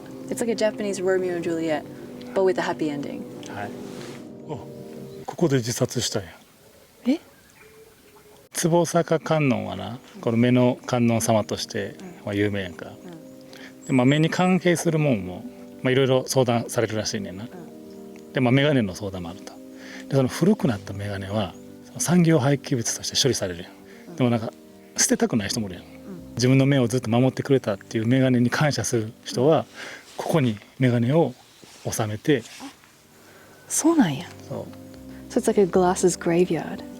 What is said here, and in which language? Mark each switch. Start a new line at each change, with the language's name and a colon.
English: It's like a Japanese Romeo and Juliet, but with a happy ending.
Japanese: はい。ここで自殺したんや。え？坪坂観音はな、この目の観音様として有名やんか。で、目に関係するもんもいろいろ相談されるらしいねんな。で、眼鏡の相談もあると。で、その古くなった眼鏡は産業廃棄物として処理されるやん。でもなんか捨てたくない人もいるやん。自分の目をずっと守ってくれたっていう眼鏡に感謝する人はここに眼鏡を収めて。そうなんや。そう。
English: So it's like a glasses graveyard.